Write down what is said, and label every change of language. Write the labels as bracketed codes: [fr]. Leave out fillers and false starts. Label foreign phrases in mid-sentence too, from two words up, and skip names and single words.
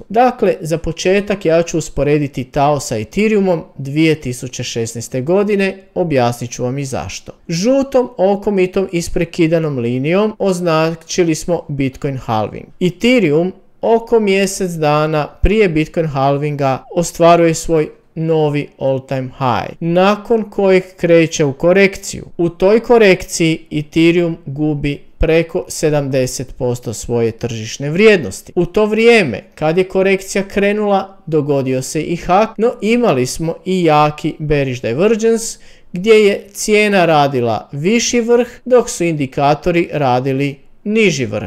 [hr] Dakle, za početak ja ću usporediti Tao sa Ethereumom 2016. godine, objasnit ću vam i zašto. Žutom okomitom isprekidanom linijom označili smo Bitcoin halving. Ethereum oko mjesec dana prije Bitcoin halvinga ostvaruje svoj novi [en] all time high, [hr] nakon kojeg kreće u korekciju. U toj korekciji Ethereum gubi preko 70% svoje tržišne vrijednosti. U to vrijeme, kad je korekcija krenula, dogodio se i hak, no imali smo i jaki [en] bearish divergence, [hr] gdje je cijena radila viši vrh, dok su indikatori radili niži vrh.